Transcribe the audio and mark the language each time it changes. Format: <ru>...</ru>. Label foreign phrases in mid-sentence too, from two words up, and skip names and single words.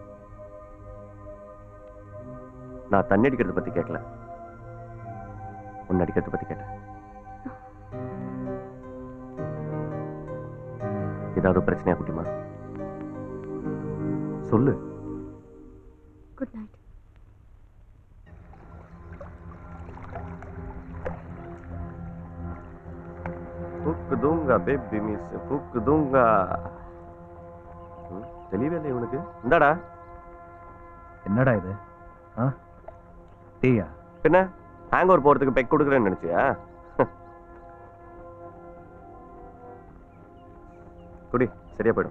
<ta>நான் தண்ணி அடிக்கிறத பத்தி கேட்கல, உன்னை அடிக்கிறத பத்தி கேட்டேன். ஏதாவது பிரச்சனையா குட்டிமா? சொல்லு.</ta> <en>Good night.</en> <hi>फूक दूंगा बेबी मिस फूक दूंगा.</hi> <ta>தெளிவே இல்லை இவனுக்கு. இந்தாடா. என்னடா இது? டீயா? என்ன</ta> <en>hang over</en> <ta>போறதுக்கு பெக் கொடுக்குறேன்னு நினைச்சியா? குடி, சரியா போயிடும்.</ta>